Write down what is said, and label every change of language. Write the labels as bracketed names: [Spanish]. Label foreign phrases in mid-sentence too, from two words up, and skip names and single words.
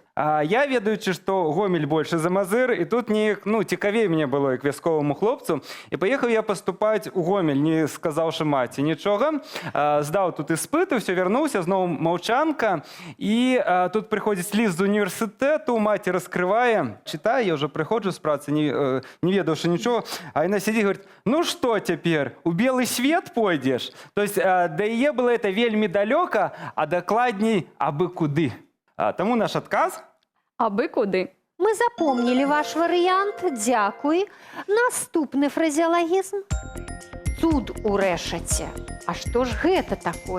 [Belarusian] Я, ведаючы, што Гомель большы за Мазыр, і тут неяк, цікавей мне было, як вясковаму хлопцу, і паехаў я паступаць у Гомель, не сказаўшы маці нічога, здаў тут іспыты, ўсё вярнуўся, зноў маўчанка, і тут прыходзіць ліст з універсітэту, маці раскрывае, чытае, я ўжо прыходжу з працы, не ведаўшы нічога, а яна [Russian] сидит и говорит, ну что теперь, у белый свет пойдешь? То есть [Belarusian] да яе [Russian] было это [Belarusian] вельмі далёка, а дакладней абы куды. Таму наш адказ. Абы куды. [Russian] Мы запомнили [Belarusian] ваш варыянт, дзякуй. Наступны фразеалагізм. Цуд у рэшаце. А што ж гэта такое?